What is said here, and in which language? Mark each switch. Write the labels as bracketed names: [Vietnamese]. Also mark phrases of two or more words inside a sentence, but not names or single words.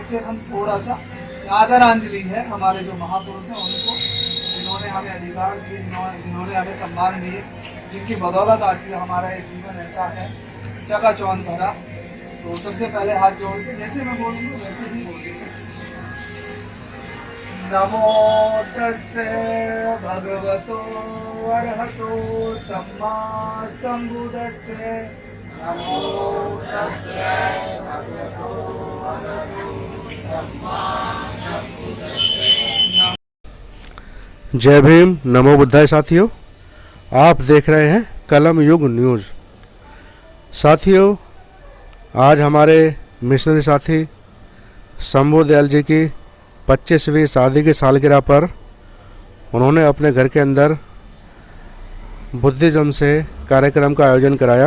[Hindi] फिर हम थोड़ा सा आदरांजलि है हमारे जो महापुरुष हैं उनको, जिन्होंने हमें अधिकार दिए, जिन्होंने हमें सम्मान दिए, जिनकी बदौलत आज हमारा ये जीवन ऐसा है चकाचौंध भरा। तो सबसे पहले हाथ जोड़ के जैसे मैं बोलूँगा वैसे ही बोलिए। [Pali] नमो तस्से भगवतो अरहतो सम्मा सम्बुद्धस्से नमो तस्से भगवतो अरहतो सम्मा सम्बुद्धस्से। [Hindi] जय भीम, [Pali] नमो बुद्धाय। [Hindi] साथियों, आप देख रहे हैं कलम युग न्यूज़। साथियों, आज हमारे मिशनरी साथी शंभू दयाल जी की 25वीं शादी की सालगिरह पर उन्होंने अपने घर के अंदर बुद्धिज्म से कार्यक्रम का आयोजन कराया।